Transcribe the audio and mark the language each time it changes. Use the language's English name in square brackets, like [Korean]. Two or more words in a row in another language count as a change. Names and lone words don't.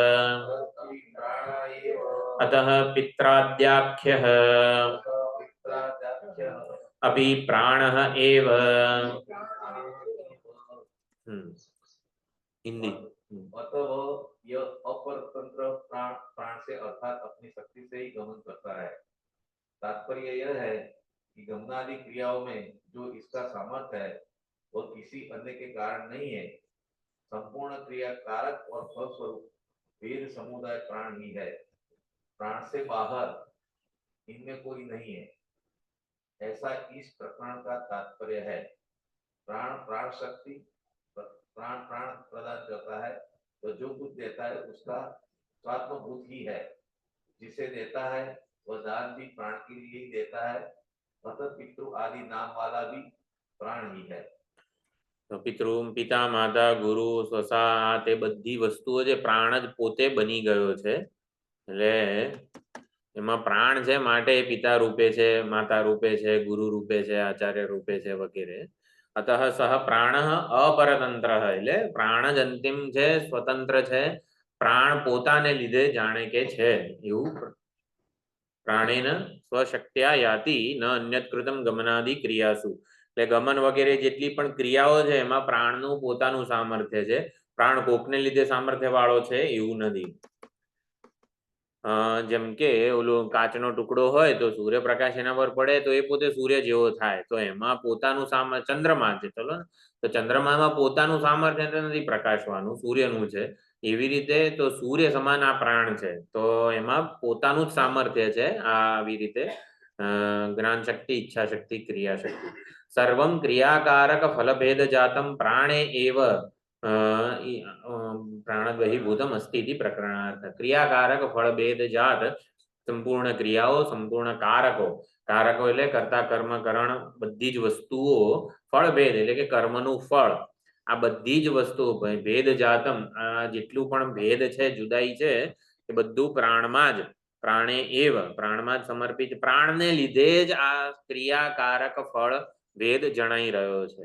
[Sanskrit] अतः पित्राद्याख्यः अपि प्राणः एव. [Hindi] हिंदी. अतः यह अपरतंत्र प्राण से अर्थात अपनी शक्ति से ही गमन करता है. तात्पर्य यह है कि गमनादि क्रियाओं में जो इसका सामर्थ्य है वह किसी अन्य के कारण नहीं है. संपूर्ण क्रिया कारक और फलस्वरूप वेद समुदाय प्राण ही है. प्राण से बाहर इनमें कोई नहीं है, ऐसा इस प्रकरण का तात्पर्य है. प्राण प्राण शक्ति प्राण प्राण प्रदान करता है, तो जो कुछ देता है उसका स्वात्मभूत ही है. जिसे देता है वह दान भी प्राण के लिए ही देता है. अतः पितृ आदि नाम वाला भी प्राण ही है. [Gujarati] તો પિતૃ, પિતા, માતા, ગુરુ, સ્વસા, તે બધી વસ્તુઓ જે પ્રાણ જ પોતે બની ગયો છે. એટલે એમાં પ્રાણ છે માટે પિતા રૂપે છે, માતા રૂપે છે, ગુરુ રૂપે છે, આચાર્ય રૂપે છે વગેરે. [Sanskrit] अतः सह प्राणः अपरतंत्रः [Gujarati] એટલે પ્રાણ જ અંતિમ છે, સ્વતંત્ર છે. પ્રાણ પોતાને લીધે જાણે કે છે એવું. [Sanskrit] प्राणेन स्वशक्त्या याति न अन्यत् कृतं गमनादि क्रियासु. [Gujarati] એટલે ગમન વગેરે જેટલી પણ ક્રિયાઓ છે એમાં પ્રાણનું પોતાનું સામર્થ્ય છે. પ્રાણ કોકને લીધે સામર્થ્ય વાળો છે એવું નથી. જેમ કે ઓલો કાચનો ટુકડો હોય તો સૂર્યપ્રકાશ એના પર પડે તો એ પોતે સૂર્ય જેવો થાય. તો એમાં પોતાનું સામર્થ્ય ચંદ્રમા છે, ચલો તો ચંદ્રમામાં પોતાનું સામર્થ્ય નથી પ્રકાશવાનું, સૂર્યનું છે. એવી રીતે તો સૂર્ય સમાન આ પ્રાણ છે, તો એમાં પોતાનું જ સામર્થ્ય છે. આવી રીતે જ્ઞાન શક્તિ, ઈચ્છા શક્તિ, ક્રિયા શક્તિ. [Sanskrit] સર્વમ ક્રિયાકારક ફલભેદ જાતમ પ્રાણે એવ प्राणद्वहीभूतम अस्ति इति प्रकरणार्थ. [Gujarati] ક્રિયાકારક ફળભેદ જાત સંપૂર્ણ ક્રિયાઓ, સંપૂર્ણ કારકો. कारको એટલે કરતા કર્મ કરણ બધી જ વસ્તુઓ, ફળભેદ એટલે કે કર્મનું ફળ. આ બધી જ વસ્તુઓ [Sanskrit] ભેદ જાતમ, [Gujarati] આ જેટલું પણ ભેદ છે, જુદાઈ છે, એ બધું પ્રાણમાં જ [Sanskrit] પ્રાણે એવ [Gujarati] પ્રાણમાં જ સમર્પિત પ્રાણને લીધે જ આ ક્રિયાકારક ફળ ભેદ જણાઈ રહ્યો છે.